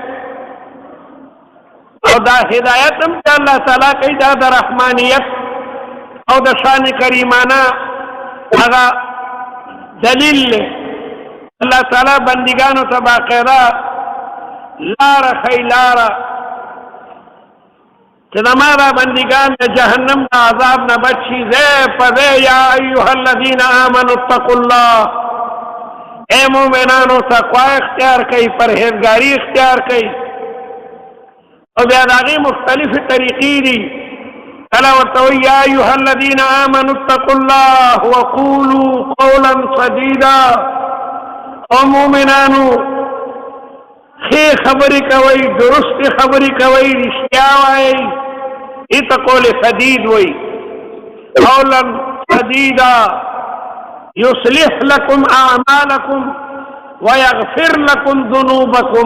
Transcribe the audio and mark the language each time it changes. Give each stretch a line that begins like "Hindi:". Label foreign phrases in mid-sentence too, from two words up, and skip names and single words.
Pashto: او دا هدایت هم چې الله تعالی کوي دا د رحمانیت او د شان کریمانه هغه دلیل دی. الله تعالی بندګانو ته باقاعده لاره ښیي، لاره چې زما دا بندګان د جهنم د عذاب نه بچ شي. ځای په ځای
Arabic: یا ایها الذین آمنوا اتقوا الله،
Pashto: اے مومنانو تقوا اختیار کوي، پرهیزګاري اختیار کوي. او بیا د هغې مختلفې طریقې دي. کله ورته وایي
Arabic: یا ایها الذین آمنوا اتقوا الله وقولوا قولا سدیدا.
Pashto: او مومنانو ښې خبرې کوئ، درستې خبرې کوئ، رښتیا وایئ. دې ته
Arabic: قول سدید
Pashto: وایي.
Arabic: قولا سدیدا یصلح لکم اعمالکم ویغفر لکم ذنوبکم.